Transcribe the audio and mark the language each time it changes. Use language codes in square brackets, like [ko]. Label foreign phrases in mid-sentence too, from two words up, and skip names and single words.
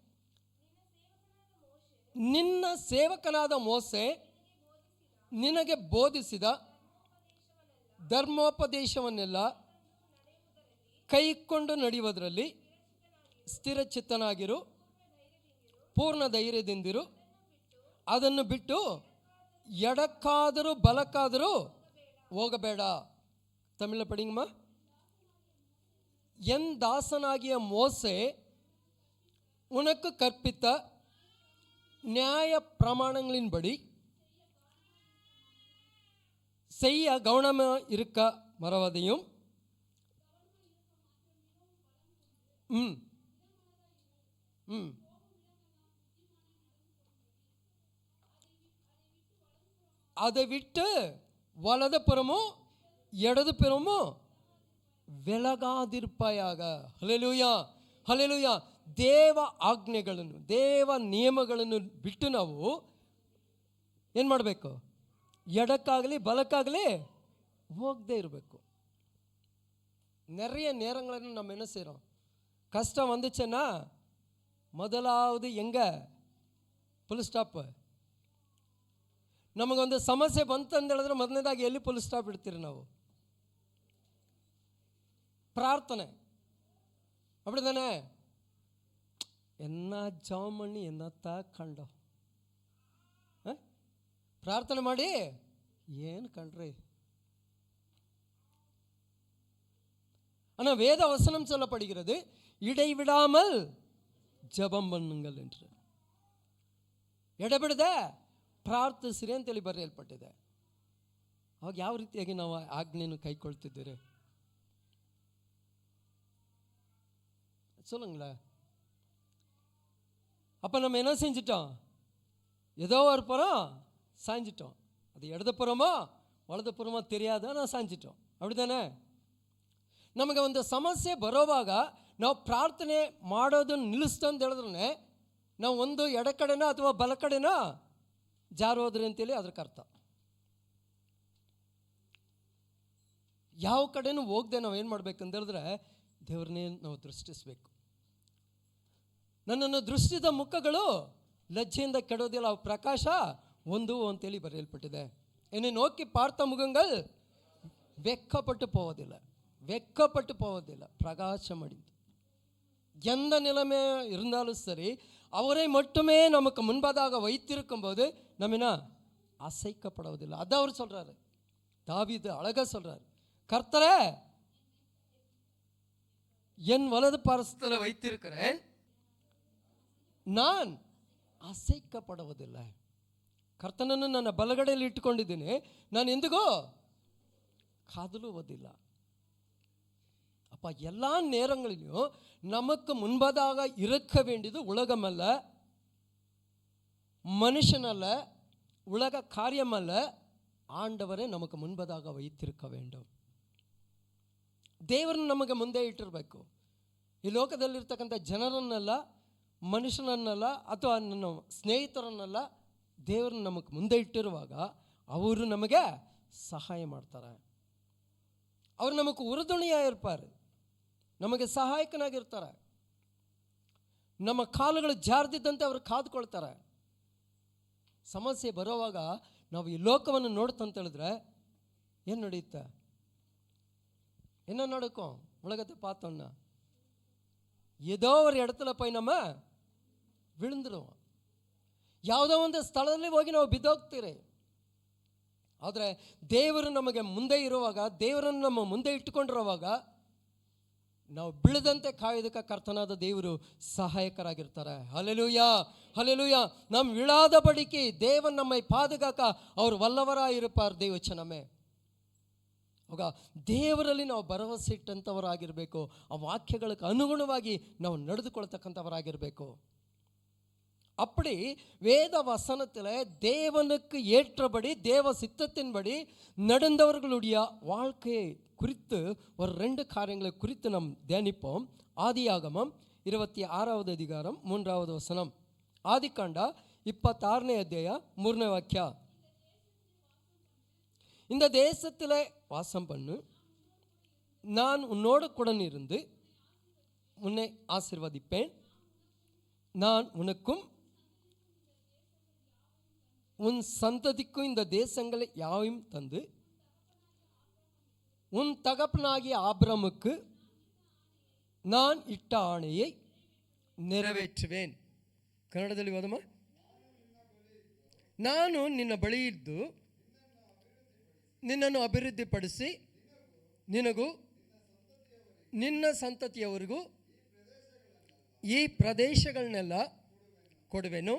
[kn] ನಿನ್ನ ಸೇವಕನಾದ ಮೋಸೆ ನಿನಗೆ ಬೋಧಿಸಿದ ಧರ್ಮೋಪದೇಶವನ್ನೆಲ್ಲ ಕೈಕೊಂಡು ನಡೆಯುವುದರಲ್ಲಿ ಸ್ಥಿರಚಿತ್ತನಾಗಿರು, ಪೂರ್ಣ ಧೈರ್ಯದಿಂದಿರು, ಅದನ್ನು ಬಿಟ್ಟು ಎಡಕ್ಕಾದರೂ ಬಲಕ್ಕಾದರೂ ಹೋಗಬೇಡ. [ta] ತಮಿಳ படிங்கம்மா. என் தாசனாகிய மோசே உனக்கு கற்பித்த நியாய பிரமாணங்களின்படி செய்ய கவனமாக இருக்க மறவதையும் அதை விட்டு வலது புறமும் இடது புறமும் ವಿಲಗಾದಿರ್ಪಾಯಾಗ. [kn] ಹಲ್ಲೆಲೂಯಾ, ಹಲ್ಲೆಲೂಯಾ. ದೇವ ಆಜ್ಞೆಗಳನ್ನು, ದೇವ ನಿಯಮಗಳನ್ನು ಬಿಟ್ಟು ನಾವು ಏನು ಮಾಡಬೇಕು? ಎಡಕ್ಕಾಗಲಿ ಬಲಕ್ಕಾಗಲಿ ಹೋಗದೆ ಇರಬೇಕು. [ta] நிறைய நேரங்களில் நம்ம என்ன செய்கிறோம்? கஷ்டம் வந்துச்சுன்னா முதலாவது எங்கே [en] full stop? [kn] ನಮಗೊಂದು ಸಮಸ್ಯೆ ಬಂತು ಅಂತ ಹೇಳಿದ್ರೆ ಮೊದಲನೇದಾಗಿ ಎಲ್ಲಿ [en] full stop [kn] ಇಡ್ತೀರಿ ನಾವು? ಪ್ರಾರ್ಥನೆ. [ta] அப்படிதானே? என்ன ஜெபம் பண்ணி என்னத்த [kn] ಕಂಡು ಪ್ರಾರ್ಥನೆ ಮಾಡಿ ಏನು ಕಂಡ್ರಿ? [ta] ஆனால் வேத வசனம் சொல்லப்படுகிறது, இடைவிடாமல் ஜெபம் பண்ணுங்கள் என்று. [kn] ಎಡೆಬಿಡದೆ ಪ್ರಾರ್ಥಿಸಿರಿ ಅಂತೇಳಿ ಬರೆಯಲ್ಪಟ್ಟಿದೆ. ಅವಾಗ ಯಾವ ರೀತಿಯಾಗಿ ನಾವು ಆಜ್ಞೆಯನ್ನು ಕೈಕೊಳ್ತಿದ್ದೀರಿ? [ta] சொல்லுங்கள. அப்போ நம்ம என்ன செஞ்சிட்டோம்? ஏதோ ஒரு புறம் சாஞ்சிட்டோம். அது இடது புறமோ வலது புறமோ தெரியாத நாம சாஞ்சிட்டோம். அப்படிதானே? [kn] ನಮಗೆ ಒಂದು ಸಮಸ್ಯೆ ಬರೋವಾಗ ನಾವು ಪ್ರಾರ್ಥನೆ ಮಾಡೋದನ್ನು ನಿಲ್ಲಿಸ್ತು ಅಂತ ಹೇಳಿದ್ರೆ ನಾವು ಒಂದು ಎಡ ಕಡೆನೋ ಅಥವಾ ಬಲ ಕಡೆನೋ ಜಾರೋದ್ರಿ ಅಂತೇಳಿ ಅದಕ್ಕೆ ಅರ್ಥ. ಯಾವ ಕಡೆನೂ ಹೋಗದೆ ನಾವು ಏನು ಮಾಡಬೇಕಂತ ಹೇಳಿದ್ರೆ ದೇವ್ರನ್ನೇ ನಾವು ದೃಷ್ಟಿಸಬೇಕು. ನನ್ನನ್ನು ದೃಷ್ಟಿದ ಮುಖಗಳು ಲಜ್ಜೆಯಿಂದ ಕೆಡೋದಿಲ್ಲ, ಅವು ಪ್ರಕಾಶ ಒಂದು ಅಂತೇಳಿ ಬರೆಯಲ್ಪಟ್ಟಿದೆ. [ta] என்னை நோக்கி பார்த்த முகங்கள் வெக்கப்பட்டு போவதில்லை, வெக்கப்பட்டு போவதில்லை, பிரகாசம் அடைந்து. எந்த நிலைமை இருந்தாலும் சரி, அவரை மட்டுமே நமக்கு முன்பதாக வைத்திருக்கும் போது நம்ம என்ன அசைக்கப்படுவதில்லை. அதான் அவர் சொல்றாரு, தாவீது அழகா சொல்றாரு, கர்த்தரே என் வலது பாரசத்தில் வைத்திருக்கிறேன், [kn] ನಾನು ಅಸೈಕಪಡುವುದಿಲ್ಲ. ಕರ್ತನನ್ನು ನನ್ನ ಬಲಗಡೆಯಲ್ಲಿ ಇಟ್ಟುಕೊಂಡಿದ್ದೀನಿ, ನಾನು ಎಂದಿಗೂ கதலுவதில்ல. [ta] அப்போ எல்லா நேரங்களிலும் நமக்கு முன்பதாக இருக்க வேண்டியது உலகம் அல்ல, மனுஷன் அல்ல, உலக காரியம் அல்ல, ஆண்டவரே நமக்கு முன்பதாக வைத்திருக்க வேண்டும். [kn] ದೇವರನ್ನು ನಮಗೆ ಮುಂದೆ ಇಟ್ಟಿರಬೇಕು. ಈ ಲೋಕದಲ್ಲಿರ್ತಕ್ಕಂಥ ಜನರನ್ನೆಲ್ಲ, ಮನುಷ್ಯನನ್ನೆಲ್ಲ ಅಥವಾ ನನ್ನ ಸ್ನೇಹಿತರನ್ನೆಲ್ಲ ದೇವರನ್ನು ನಮಗೆ ಮುಂದೆ ಇಟ್ಟಿರುವಾಗ ಅವರು ನಮಗೆ ಸಹಾಯ ಮಾಡ್ತಾರೆ. ಅವರು ನಮಗೆ ಉರುದುಣಿಯಾಗಿರ್ತಾರೆ, ನಮಗೆ ಸಹಾಯಕನಾಗಿರ್ತಾರೆ. ನಮ್ಮ ಕಾಲುಗಳು ಜಾರ್ದಿದ್ದಂತೆ ಅವರು ಕಾದುಕೊಳ್ತಾರೆ. ಸಮಸ್ಯೆ ಬರೋವಾಗ ನಾವು ಈ ಲೋಕವನ್ನು ನೋಡ್ತಂತ ಹೇಳಿದ್ರೆ ಏನು ನಡೆಯುತ್ತೆ? [ta] என்ன நடக்கும்? உலகத்தை பார்த்தோன்னா ஏதோ ஒரு இடத்துல போய் நம்ம விழுந்துடுவோம். [kn] ಯಾವುದೋ ಒಂದು ಸ್ಥಳದಲ್ಲಿ ಹೋಗಿ ನಾವು ಬಿದ್ದೋಗ್ತೀರಿ. ಆದರೆ ದೇವರು ನಮಗೆ ಮುಂದೆ ಇರುವಾಗ, ದೇವರನ್ನು ನಮ್ಮ ಮುಂದೆ ಇಟ್ಟುಕೊಂಡಿರುವಾಗ ನಾವು ಬೀಳದಂತೆ ಕಾಯೋದಕ್ಕೆ ಕರ್ತನಾದ ದೇವರು ಸಹಾಯಕರಾಗಿರ್ತಾರೆ. ಹಲ್ಲೆಲೂಯಾ, ಹಲ್ಲೆಲೂಯಾ. [ta] நாம் விழாதபடிக்கு தேவன் நம்மை பாதுகாக்க அவர் வல்லவராய் இருப்பார். தேவச்சனமே, [kn] ಆಗ ದೇವರಲ್ಲಿ ನಾವು ಭರವಸೆ ಇಟ್ಟಂಥವರಾಗಿರಬೇಕು. ಆ ವಾಕ್ಯಗಳಿಗೆ ಅನುಗುಣವಾಗಿ ನಾವು ನಡೆದುಕೊಳ್ತಕ್ಕಂಥವರಾಗಿರಬೇಕು. [ta] அப்படி வேத வசனத்தில் தேவனுக்கு ஏற்றபடி தேவ சித்தத்தின்படி நடந்தவர்களுடைய வாழ்க்கையை குறித்து ஒரு 2 காரியங்களை குறித்து நாம் தியானிப்போம். ஆதியாகமம் 26வது அதிகாரம் 3வது வசனம். [kn] ஆதிகாண்ட 26ನೇ ಅಧ್ಯಾಯ 3ನೇ ವಾಕ್ಯ. [ta] இந்த தேசத்தில் வாசம் பண்ணு, நான் உன்னோடு கூட இருந்து உன்னை ஆசீர்வதிப்பேன், நான் உனக்கும் உன் சந்ததிக்கும் இந்த தேசங்களை யாவையும் தந்து உன் தகப்பனாகிய ஆபிரமுக்கு நான் இட்ட ஆணையை ನೆರವೇற்றுவேன். [kn] ಕನ್ನಡದಲ್ಲಿ ಓದಮ್ಮ. ನಾನು ನಿನ್ನ ಬಳಿ ಇದ್ದು ನಿನ್ನನ್ನು ಅಭಿವೃದ್ಧಿಪಡಿಸಿ ನಿನಗೂ ನಿನ್ನ ಸಂತತಿಯವರಿಗೂ ಈ ಪ್ರದೇಶಗಳನ್ನೆಲ್ಲ ಕೊಡುವೆನು.